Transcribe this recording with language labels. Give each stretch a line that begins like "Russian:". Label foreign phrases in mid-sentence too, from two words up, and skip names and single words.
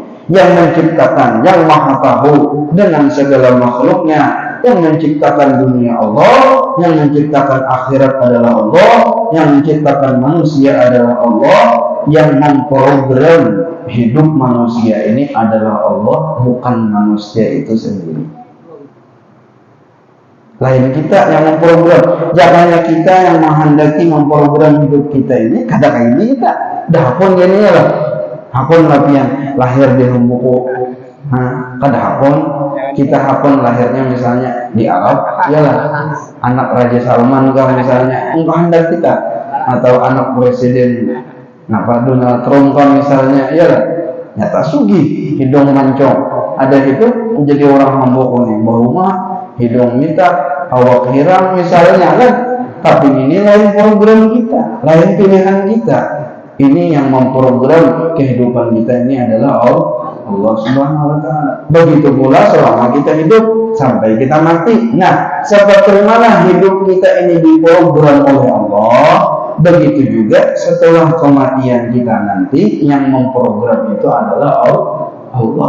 Indonesian: Yang menciptakan, yang maha tahu dengan segala makhluknya, yang menciptakan dunia Allah, yang menciptakan akhirat adalah Allah, yang menciptakan manusia adalah Allah, yang memprogram hidup manusia ini adalah Allah, bukan manusia itu sendiri. Lain kita yang memprogram, jangannya kita yang menghendaki memprogram hidup kita ini.
Banjar: Kadang ini kita dah pun gini lah, hakun lapian lahir di Rumbuku. Kada hakun kita hakun lahirnya misalnya di Arab, iyalah anak Raja Salman kan misalnya, hendak kita, atau anak presiden Nah, Pak Donald Trump kan misalnya, ya lah, nyata sugi, hidung mancong. Ada itu menjadi orang mambok nih, bau mah, hidung minta, awak hirang misalnya kan.
Indonesian: Tapi ini lain program kita, lain pilihan kita. Ini yang memprogram kehidupan kita ini adalah Allah
Arabic: سبحانه وتعالى.
Indonesian: Begitu pula selama kita hidup sampai kita mati. Nah, seperti mana hidup kita ini diprogram oleh Allah, begitu juga setelah kematian kita nanti yang memprogram itu adalah Allah.